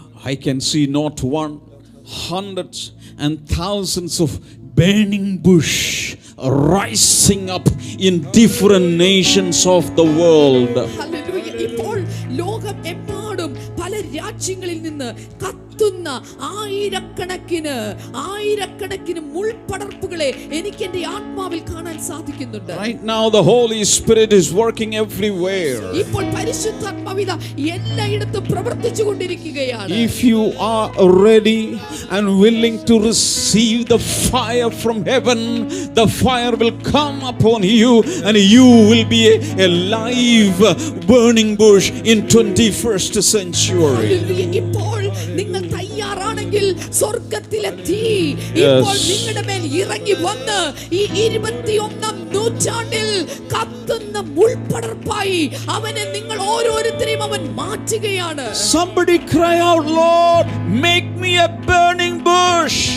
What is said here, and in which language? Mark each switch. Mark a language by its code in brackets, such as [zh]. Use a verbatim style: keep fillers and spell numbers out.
[en] I can see not one, hundreds and thousands of burning bush rising up in different nations of the world. [ml] Hallelujah. ഇപ്പോൾ ലോകം എമ്പാടും പല രാജ്യങ്ങളിൽ നിന്ന് കത്തുന്ന ആയിരക്കണക്കിന് ആയിരക്കണക്കിന് മുൾപടർപ്പുകളെ എനിക്ക് എന്റെ ആത്മാവിൽ കാണാൻ സാധിക്കുന്നുണ്ട്. [en] Right now the Holy Spirit is working everywhere. [ml] ഇപ്പോൾ പരിശുദ്ധാത്മാവിത എല്ലായിടത്തും പ്രവർത്തിച്ചു കൊണ്ടിരിക്കുകയാണ്. [en] If you are ready and willing to receive the fire from heaven, the fire will come upon you and you will be a, a live burning bush in twenty-first century. [ml] ഇപ്പോൾ നിങ്ങൾ തയ്യാറാണെങ്കിൽ സ്വർഗത്തിലെ തീ ഇപ്പോൾ [en] Yes. [ml] നിങ്ങളുടെ മേൽ ഇറങ്ങി വന്ന് ഈ ഇരുപത്തിയൊന്നാം നൂറ്റാണ്ടിൽ കത്തുന്ന മുൾപടർപ്പായി അവനെ നിങ്ങൾ ഓരോരുത്തരെയും അവൻ മാറ്റുകയാണ്. [en] Somebody cry out, Lord, make me a burning bush.